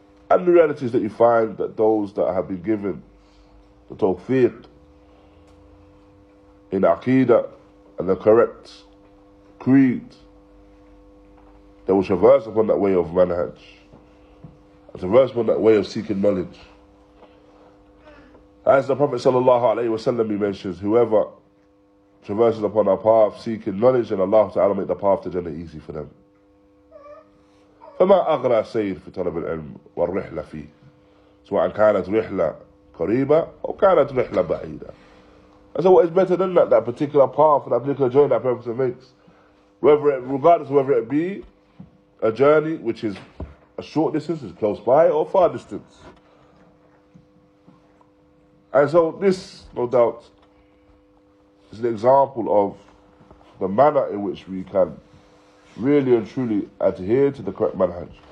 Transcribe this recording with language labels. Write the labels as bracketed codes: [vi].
[en] And the reality is that you find that those that have been given the tawfiq in Aqidah and the correct creed, they will traverse upon that way of manhaj, and traverse upon that way of seeking knowledge. As the Prophet ﷺ, he mentions, whoever traverses upon our path seeking knowledge, and Allah Ta'ala make the path to Jannah easy for them. [ar] فما أغرى سير في طلب العلم والرحلة فيه سواء كانت رحلة قريبة أو كانت رحلة بعيدة. [en] And so what is better than that particular path, that particular journey that a person makes, regardless of whether it be a journey which is a short distance, is close by, or far distance. And so this, no doubt, is an example of the manner in which we can really and truly adhere to the correct manhaj.